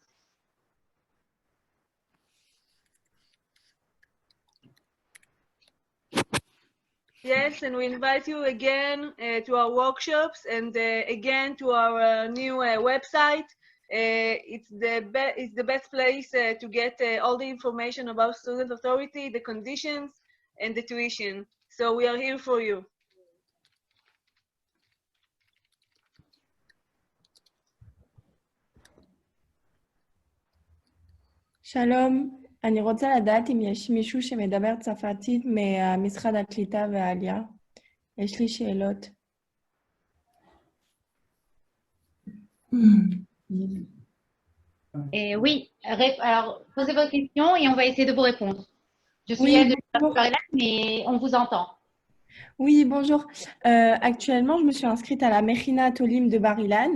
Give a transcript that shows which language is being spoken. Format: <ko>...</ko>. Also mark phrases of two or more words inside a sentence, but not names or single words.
<en>Yes, and we invite you again to our workshops and again to our new website. It's the best place to get all the information about Student Authority, the conditions, and the tuition. So we are here for you.</en> <he>שלום, אני רוצה לדעת אם יש מישהו שמדבר צרפתית ממשרד הקליטה והעלייה. יש לי שאלות.</he> <fr>Oui, alors posez vos questions et on va essayer de vous répondre. Je suis elle de Bar-Ilan, mais on vous entend. Oui, bonjour. Actuellement, je me suis inscrite à la Mechina Tolim de Bar-Ilan.</fr>